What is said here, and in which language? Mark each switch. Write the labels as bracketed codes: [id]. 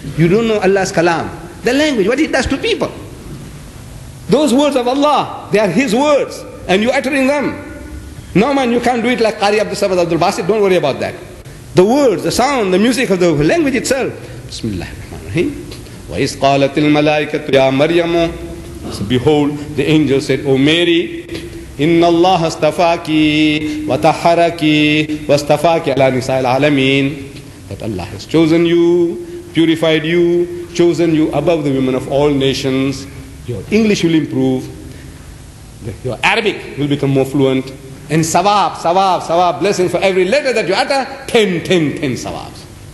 [en] You don't know Allah's kalam. The language, what it does to people. Those words of Allah, they are His words. And you're uttering them. No man, you can't do it like Qari Abdul Samad Abdul Basit. Don't worry about that. The words, the sound, the music of the language itself. [ar] Bismillahirrahmanirrahim. وَإِذْ قَالَتِ الْمَلَائِكَةُ يَا مَرْيَمُ. [en] So behold, the angel said, O Mary, [ar] إِنَّ اللَّهَ اسْتَفَاكِ وَطَهَّرَكِ وَاسْتَفَاكِ عَلَى نِسَاءِ الْعَالَمِينَ. [en] That Allah has chosen you, purified you, chosen you above the women of all nations. Your English will improve. Your Arabic will become more fluent. And sawab, blessings for every letter that you utter, 10 sawabs.